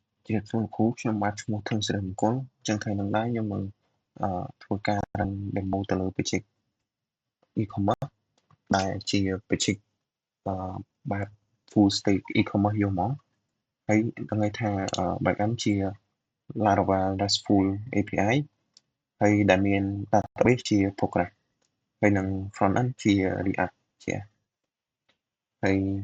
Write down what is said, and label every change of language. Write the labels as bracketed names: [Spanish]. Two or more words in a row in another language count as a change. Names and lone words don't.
[Khmer] ជាគ្រូខ្ញុំបាទឈ្មោះធឹមសិរីមង្គលចឹងថ្ងៃនេះដែរខ្ញុំនឹងធ្វើការ [English] run demo [Khmer] ទៅលើ [English] page e-commerce [Khmer] ដែលជា page អឺបែប [English] full stack e-commerce [Khmer] យកមកហើយដឹងន័យថា backend ជា Laravel [English] RESTful API [Khmer] ហើយដែលមាន database ជា Postgres ហើយនិង [English] front end [Khmer] ជា React ជាហើយ